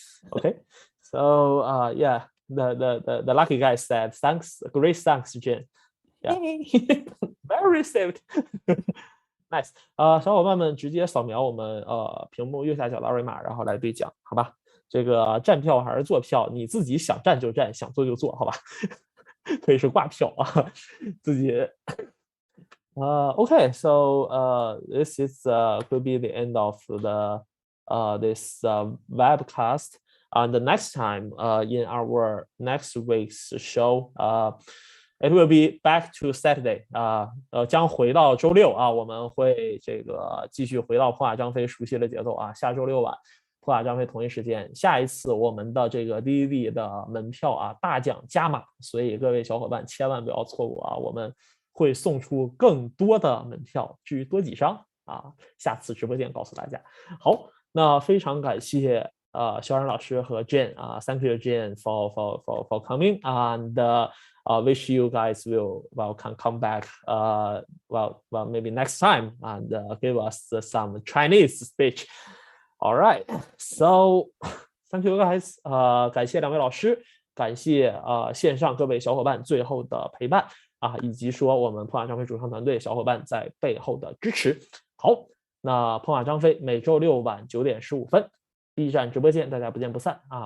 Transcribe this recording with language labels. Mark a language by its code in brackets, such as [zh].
[en] Okay, so yeah. The lucky guy said, "Thanks, great thanks, Jane." Yeah, very received. Nice. [zh] 小伙伴们直接扫描我们屏幕右下角的二维码，然后来兑奖，好吧？这个站票还是坐票，你自己想站就站，想坐就坐，好吧？可以是挂票啊，自己。 [en] Okay, so this is could be the end of this webcast. And the next time in our next week's show, it will be back to Saturday. [zh] 将回到周6啊，我们会这个继续回到破瓦张飞熟悉的节奏啊。下周6晚，破瓦张飞同一时间，下一次我们的这个 DDD 的门票啊，大奖加码，所以各位小伙伴千万不要错过啊，我们会送出更多的门票，至于多几张啊，下次直播间告诉大家。好，那非常感谢。肖然老师和 [en] Jane thank you Jane for coming and wish you guys can come back well maybe next time and give us some Chinese speech. All right, so thank you guys. [zh] 感谢2位老师，感谢线上各位小伙伴最后的陪伴。啊，以及说我们破马张飞主创团队小伙伴在背后的支持。好，那破马张飞每周六晚9点15分 B 站直播间，大家不见不散啊！